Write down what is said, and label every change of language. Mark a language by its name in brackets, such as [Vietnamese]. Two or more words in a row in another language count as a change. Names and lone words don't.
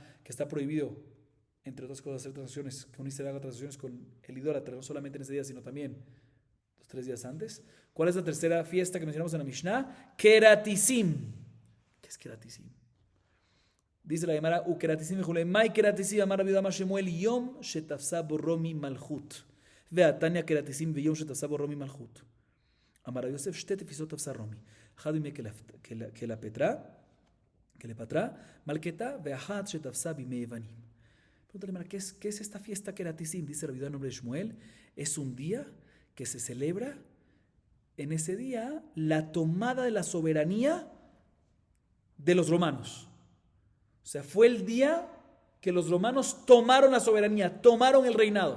[Spanish] Que está prohibido, entre otras cosas, hacer transacciones, que un israelí haga transacciones con el idólatra, no solamente en ese día, sino también 3 días antes. ¿Cuál es la tercera fiesta que mencionamos en la Mishnah? Keratisim. ¿Qué es Keratisim? Dice la Gemara, [Hebrew] קרטסים ויולי, מאי קרטסים אמר רבי יהודה שמואל יום שתפסה בו רומי מלכות. ותניא קרטסים ויום שתפסה בו רומי מלכות. אמר רבי יוסף שתי תפיסות תפסה רומי. אחד ימי כלפתרה, מלכתה, ואחת שתפסה בימי יוונים. [Spanish] Pregúntale, ¿qué es esta fiesta Keratisim? Dice Rabbi Yehuda en nombre de Shmuel. Es un día que se celebra en ese día la tomada de la soberanía de los romanos. O sea, fue el día que los romanos tomaron la soberanía, tomaron el reinado.